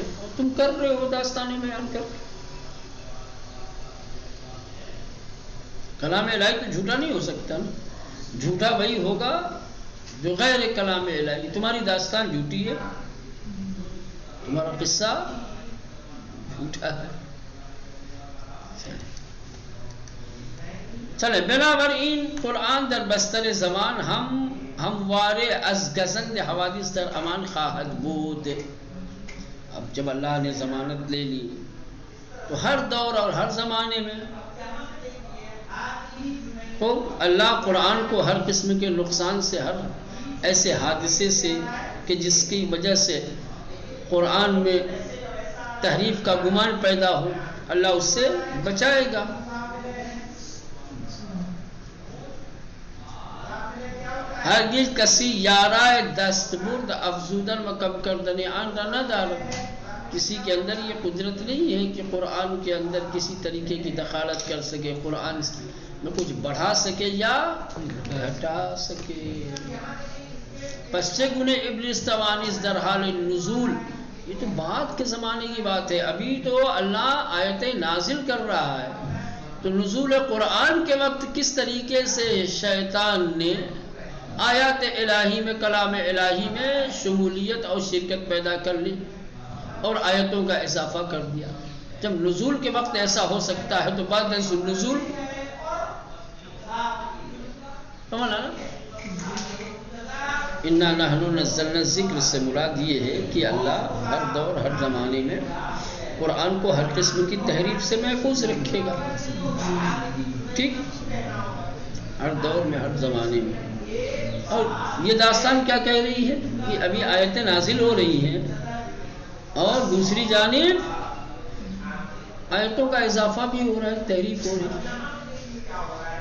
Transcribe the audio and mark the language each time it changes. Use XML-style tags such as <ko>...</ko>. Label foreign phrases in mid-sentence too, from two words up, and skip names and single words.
<ur>اور تم کر رہے ہو داستان بیان کر کے. کلام الہی تو جھوٹا نہیں ہو سکتا نا. جھوٹا وہی ہوگا جو غیر کلام الہی. تمہاری داستان جھوٹی ہے، تمہارا قصہ جھوٹا ہے.</ur> <fa>چلے بنابراین قرآن در بستر زمان ہموار از گزند حوادث در امان خواہد بود.</fa> <ur>اب جب اللہ نے ضمانت لے لی تو ہر دور اور ہر زمانے میں تو اللہ قرآن کو ہر قسم کے نقصان سے، ہر ایسے حادثے سے کہ جس کی وجہ سے قرآن میں تحریف کا گمان پیدا ہو، اللہ اس سے بچائے گا.</ur> <fa>ہرگز کسی یارائے دستبرد افزودن و کم کردن آن را ندارد.</fa> <ur>کسی کے اندر یہ قدرت نہیں ہے کہ قرآن کے اندر کسی طریقے کی دخالت کر سکے، قرآن میں کچھ بڑھا سکے یا گھٹا سکے.</ur> <fa>پس چگونه ابلیس توانست در حال نزول،</fa> <ur>یہ تو بعد کے زمانے کی بات ہے، ابھی تو اللہ آیتیں نازل کر رہا ہے. تو نزول قرآن کے وقت کس طریقے سے شیطان نے آیات الہی میں، کلام الہی میں شمولیت اور شرکت پیدا کر لی اور آیتوں کا اضافہ کر دیا. جب نزول کے وقت ایسا ہو سکتا ہے تو بعد نزول سمجھا نا.</ur> <ar>انا نحن نزلنا الذکر</ar> <ur>سے مراد یہ ہے کہ اللہ ہر دور ہر زمانے میں قرآن کو ہر قسم کی تحریف سے محفوظ رکھے گا. ٹھیک، ہر دور میں ہر زمانے میں. اور یہ داستان کیا کہہ رہی ہے کہ ابھی آیتیں نازل ہو رہی ہیں اور دوسری جانب آیتوں کا اضافہ بھی ہو رہا ہے، تحریف ہو رہی ہے.</ur>